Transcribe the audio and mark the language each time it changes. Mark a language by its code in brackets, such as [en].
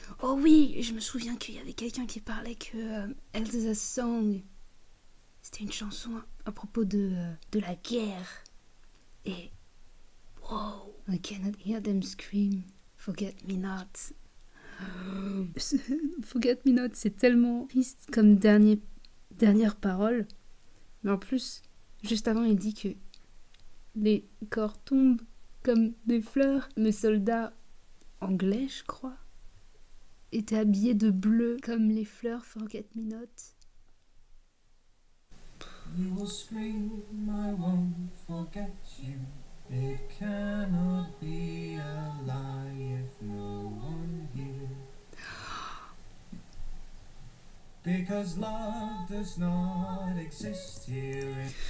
[fr] Oh oui, je me souviens qu'il y avait quelqu'un qui parlait que Elsa's Song, c'était une chanson à propos de la guerre. [en] Et wow, I cannot hear them scream, forget me not. [fr] Forget me not, c'est tellement triste comme dernière parole. Mais en plus, juste avant, il dit que les corps tombent comme des fleurs. Mes soldats anglais, je crois, étaient habillés de bleu comme les fleurs Forget Me Not. [en] You will scream, I won't forget you. It cannot be a lie if no one here. Because love does not exist here.